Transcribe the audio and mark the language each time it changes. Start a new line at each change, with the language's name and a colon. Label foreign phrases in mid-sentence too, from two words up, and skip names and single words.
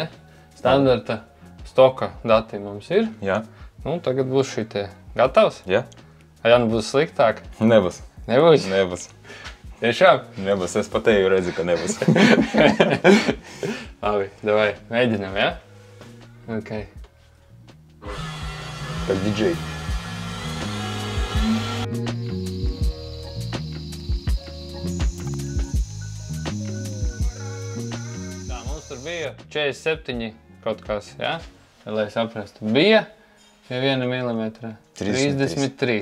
Latvian: Standarta stoka dati mums ir. Jā. Nu, tagad būs šitie. Gatavs? Jā. Ja nu būs sliktāk? Nebūs. Nebūs? Nebūs. Tiešām? Nebūs. Es pat tevi redzu, ka nebūs. Labi, davai, mēģinam, ja? Ok.
Russian: Как диджей.
Latvian: Tā, mums tur bija 47 kaut kas, ja? Lai saprastu. Bija pie 1 milimetra 33.